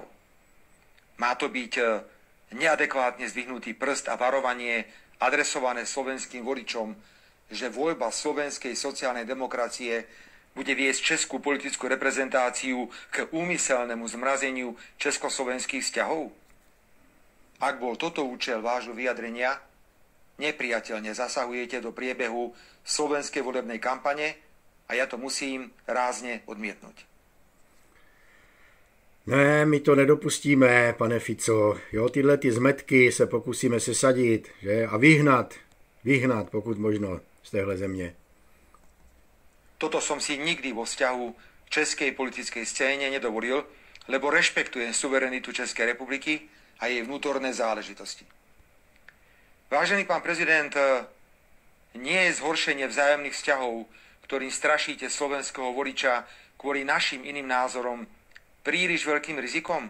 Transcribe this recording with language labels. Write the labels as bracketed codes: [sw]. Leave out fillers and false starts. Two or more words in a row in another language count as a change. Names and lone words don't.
[sk] Má to byť neadekvátne zdvihnutý prst a varovanie adresované slovenským voličom, že voľba slovenskej sociálnej demokracie bude viesť českú politickú reprezentáciu k úmyselnému zmrazeniu československých vzťahov? Ak bol toto účel vášho vyjadrenia, nepriateľne zasahujete do priebehu slovenskej volebnej kampane a ja to musím rázne odmietnúť. [cs] Ne, my to nedopustíme, pane Fico. Jo, tyhle ty zmetky se pokusíme sesadit, že? A vyhnat, pokud možno, z téhle země. [sk] Toto som si nikdy vo vzťahu k českej politickej scéne nedovolil, lebo rešpektujem suverenitu Českej republiky a jej vnútorné záležitosti. Vážený pán prezident, nie je zhoršenie vzájomných vzťahov, ktorým strašíte slovenského voliča kvôli našim iným názorom, príliš veľkým rizikom?